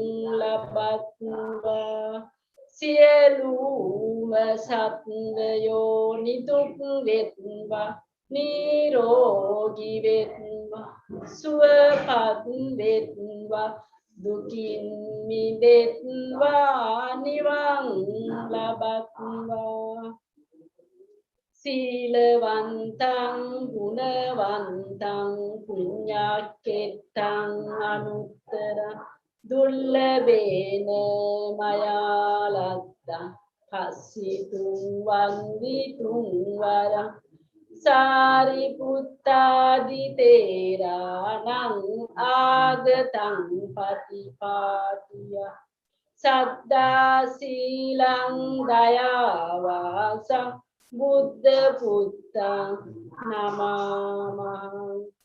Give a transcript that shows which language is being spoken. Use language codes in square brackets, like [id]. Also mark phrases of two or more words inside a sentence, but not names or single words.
[si] ලබත්වා සියලුම සත්වයෝ නිදුක් වෙත්වා නිරෝගී වෙත්වා සුවපත් වෙත්වා දුකින් මිදෙත්වා නිවන් ලබත්වා [pi] සීලවන්තං ගුණවන්තං පුඤ්ඤක්ඛෙත්තං අනුත්තරං දුර්ලභේන මයා ලද්දං කස්සිතුං වන්දිතුං වරං සාරිපුත්තාදි තේරාණං ආගතං පටිපාටිය සද්දා සීලං දයාවාසං බුද්ධ පුත්තං නමාමහං